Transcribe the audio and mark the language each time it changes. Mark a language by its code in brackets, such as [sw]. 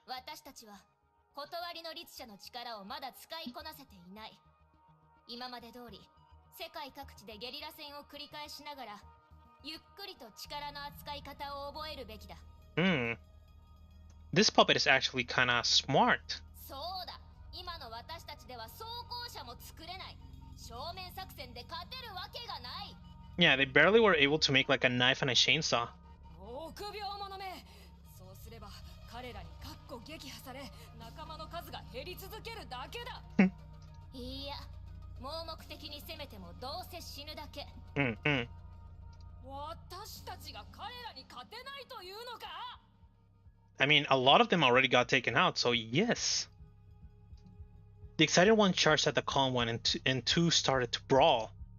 [ja] 私たちは断りの律者の力をまだ使いこなせていない。今まで通り世界各地でゲリラ戦を繰り返しながらゆっくりと力の扱い方を覚えるべきだ。 [en] This puppet is actually kinda smart. [ja] そうだ。今の私たちでは装甲車も作れない。正面作戦で勝てるわけがない。 [en] Yeah, they barely were able to make like a knife and a chainsaw. [ja] 臆病者め。そうすれば彼らにかっこ撃破され、仲間の数が減り続けるだけだ。いや、盲目的に攻めてもどうせ死ぬだけ。私たちが彼らに勝てないというのか？ [en] I mean, a lot of them already got taken out, so yes. The excited one charged at the calm one, and two started to brawl.